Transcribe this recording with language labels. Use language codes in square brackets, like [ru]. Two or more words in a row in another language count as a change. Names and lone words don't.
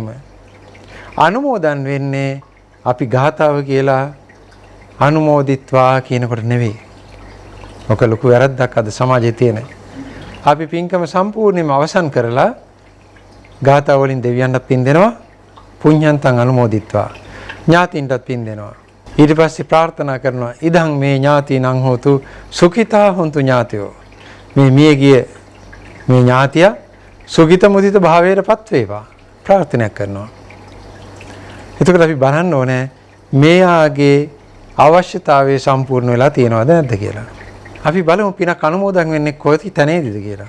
[si] අනුමෝදන් වෙන්නේ අපි ගාතාව කියලා අනුමෝදිත්වා කියනකොට නෙවෙයි. ඔක ලොකු වැරද්දක් අද සමාජයේ තියෙන. අපි පින්කම සම්පූර්ණයෙන්ම අවසන් කරලා ගාථා වලින් දෙවියන්ට පින් දෙනවා. [pi] පුඤ්ඤන්තං අනුමෝදිත්වා. [si] ඥාතින්ටත් පින් දෙනවා. ඊට පස්සේ ප්‍රාර්ථනා කරනවා [pi] ඉදං මේ ඥාතිනං හෝතු සුඛිතා හොන්තු ඥාතයෝ. [si] මේ මියගිය මේ ඥාතිය සුඛිත මුදිත භාවයටපත් වේවා. ප්‍රාර්ථනා කරනවා. එතකොට අපි බලන්න ඕනේ මෙයාගේ අවශ්‍යතාවය සම්පූර්ණ වෙලා තියෙනවද නැද්ද කියලා. අපි බලමු පිනක් අනුමෝදන් වෙන්නේ කොයි තැනේදීද කියලා.